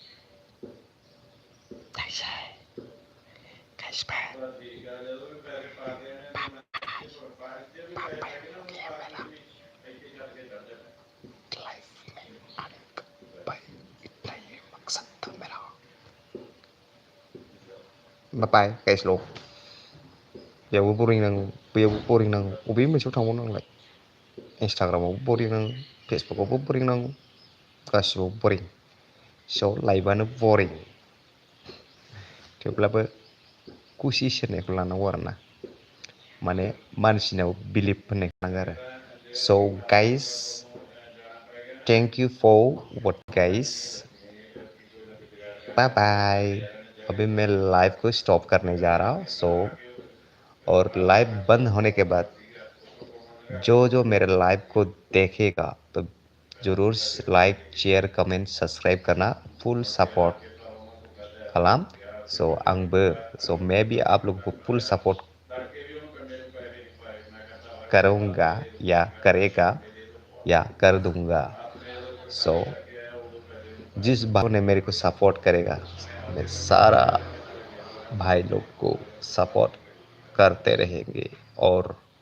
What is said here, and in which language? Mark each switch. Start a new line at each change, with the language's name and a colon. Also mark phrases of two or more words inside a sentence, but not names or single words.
English: guys bye bye guys
Bodo: लोग बेयावबो boring नाङो बैयावबो boring नाङो बबे मोनसेयाव थांबाव नांलाय इन्सटाग्रामावबो boring नाङो फेसबुकआवबो boring नाङो गासिबावबो boring स' लाइफआनो boring थेवब्लाबो कुसिस होननायखौ लानांगौ आरोना माने मानसिनाव बिलिभ होननाय थानांगौ आरो स' गाइस
English: thank you for what guys
Hindi: बाय बाय अभी मैं लाइव को स्टॉप करने जा रहा हूँ सो और लाइव बंद होने के बाद जो जो मेरे लाइव को देखेगा तो जरूर
English: like share comment subscribe
Hindi: करना
English: full support
Bodo: खालाम सो आंबो
Hindi: सो मैं भी आप लोगों को
English: full support
Hindi: करूँगा या करेगा या कर दूंगा सो जिस भाव ने मेरे को सपोर्ट करेगा मैं सारा भाई लोग को सपोर्ट करते रहेंगे और